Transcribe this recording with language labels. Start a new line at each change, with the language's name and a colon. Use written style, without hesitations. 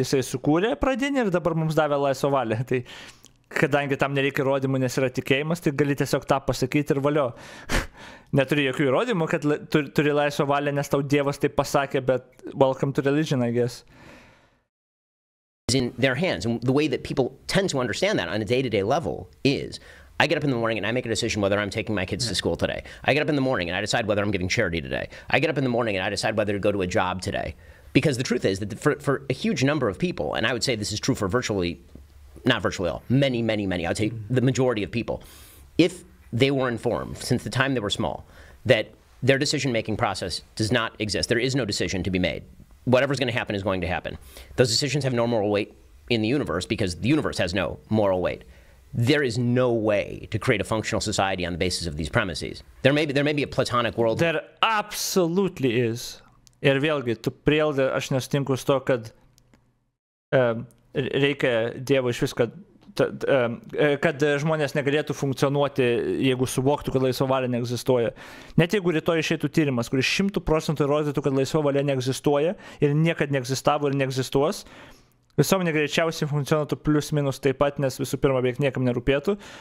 Lithuanian: Jisai sukūrė pradinį ir dabar mums davė laisvą valią. Tai kadangi tam nereikia įrodymų, nes yra tikėjimas, tai gali tiesiog tą pasakyti ir valio. Neturi jokių įrodymų, kad turi laisvą valią, nes tau Dievas taip pasakė, bet
English: welcome to religion, I guess. In their hands. And the way that people tend to understand that on a day-to-day level is, I get up in the morning and I make a decision whether I'm taking my kids to school today. I get up in the morning and I decide whether I'm giving charity today. I get up in the morning and I decide whether to go to a job today. Because the truth is that for a huge number of people, and I would say this is true for not virtually all, many, I would say the majority of people, if they were informed since the time they were small that their decision-making process does not exist, there is no decision to be made. Whatever's going to happen is going to happen. Those decisions have no moral weight in the universe because the universe has no moral weight. There is no way to create a functional society on the basis of these premises. There may be a platonic world. There absolutely is.
Lithuanian: Ir vėlgi, tu prieldi, aš nesutinku su to, kad reikia Dievo iš vis, kad žmonės negalėtų funkcionuoti, jeigu suvoktų, kad laisva valia neegzistuoja. Net jeigu rytoj išeitų tyrimas, kuris 100% įrodytų, kad laisva valia neegzistuoja ir niekad neegzistavo ir neegzistuos, visuomenė greičiausiai funkcionuotų plius minus taip pat, nes visų pirma beveik niekam nerūpėtų.